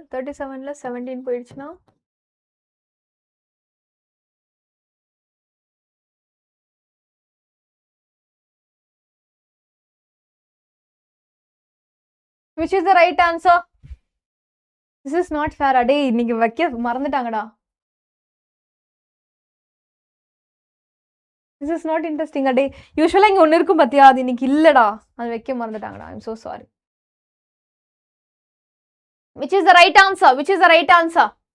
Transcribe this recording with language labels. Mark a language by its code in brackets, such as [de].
[ta] 37ல 17 போயிடுச்சுன்னா [en] which is the right answer? This is not fair. [ta] அடே இன்னைக்கு வைக்க மறந்துட்டாங்கடா. [en] This is not interesting. [ta] அடே யூசுவலா இங்க ஒன்னு இருக்கும் பாத்தியா, அது இன்னைக்கு இல்லடா, அது வைக்க மறந்துட்டாங்கடா. [en] I am so sorry. Which is the right answer? Which is the right answer?